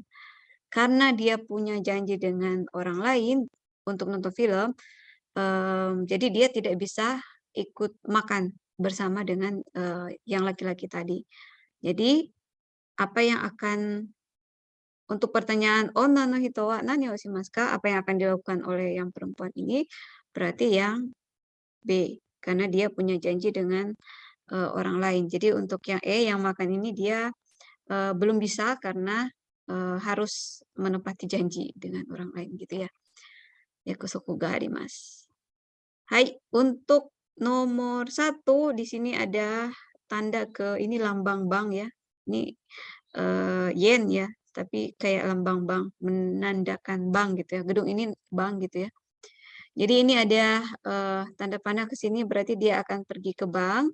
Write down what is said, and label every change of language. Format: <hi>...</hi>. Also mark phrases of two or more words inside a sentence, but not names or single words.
<id>Karena dia punya janji dengan orang lain untuk nonton film, jadi dia tidak bisa ikut makan bersama dengan yang laki-laki tadi. Jadi apa yang akan untuk pertanyaan</id> <ja>"女の人は何をしますか?"</ja> <id>Apa yang akan dilakukan oleh yang perempuan ini berarti yang B, karena dia punya janji dengan orang lain. Jadi untuk yang E yang makan ini dia belum bisa karena harus menepati janji dengan orang lain gitu ya.</id> <ja>約束があります.</ja> <id>Hai, untuk nomor 1 di sini ada tanda ke ini lambang bank ya. Ini yen ya, tapi kayak lambang bank, menandakan bank gitu ya. Gedung ini bank gitu ya. Jadi ini ada tanda panah ke sini berarti dia akan pergi ke bank.</id>